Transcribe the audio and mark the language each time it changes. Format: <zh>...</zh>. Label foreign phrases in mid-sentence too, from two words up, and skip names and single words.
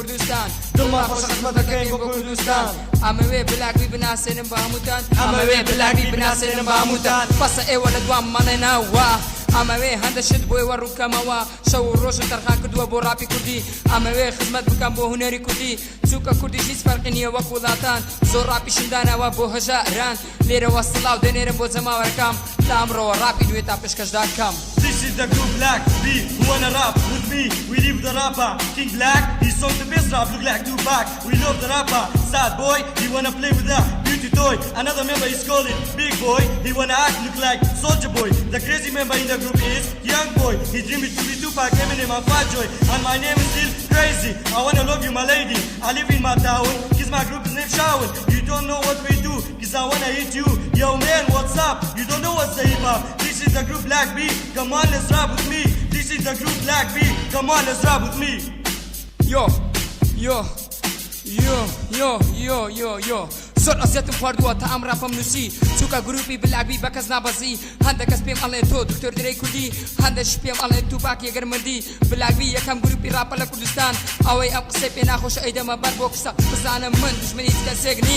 <ckb>کوردستان دڵما خۆشە خزمەت دەکەین بۆ کوردستان ئەمەوێ بلاکوی بناسێنم بە هەمووتان ئەمەوێ بلاکوی بناسێنم بە هەمووتان بەسە ئێوە لە دوام مەڵێنەوە ئەمەوێ هەندە شت بۆی وەڕووکەمەوە شەو و ڕۆژە تەرخان کردووە بۆ ڕاپی کوردی ئەمەوێ خزمەت بکەم بۆ هونەری کوردی چووکە کوردی هیچ فەرقی نییە وەک وڵاتان زۆر ڕاپیشمدانەوە بۆ هەژاران لێرەوە سڵاو دەنێرم بۆ جەماوەرەکەم تا ئەمڕۆوە ڕاپی دوێ تا پێشکەشداکەم</ckb> <en>This is the group Black B, who wanna rap with me. We live the rapper, King Black. He sold the best rap, look like Tupac. We love the rapper, sad boy. He wanna play with that beauty toy. Another member is calling Big Boy. He wanna act look like Soldier Boy. The crazy member in the group is Young Boy. He dreaming to be Tupac, Eminem, and Fat Joy. And my name is still crazy. I wanna love you, my lady. I live in my town, cause my group is named Shawn. You don't know what we do, cause I wanna hit you. Yo man, what's up? You don't know what's the hip hop. This is the group Black B. Come on, let's rap with me. This is the group Black B. Come on, let's rap with me. Yo.</en> <ckb>زۆر ئەزیەتم خواردووە تا ئەم ڕاپەم نووسی چووکە گروپی بلاکبی بە کەس نابەزی هەندە کەس پێم ئەڵێن تۆ دکتۆر درەی کوردی هەندەش پێم ئەڵێن توپاک یەگەر مردی بلاکبی یەکەم گروپی ڕاپە لە کوردستان ئەوەی ئەم قسەی پێ ناخۆشە ئەیدەمە بەر بۆ قسە بزانم من دژمنی کەسێک نیم</ckb>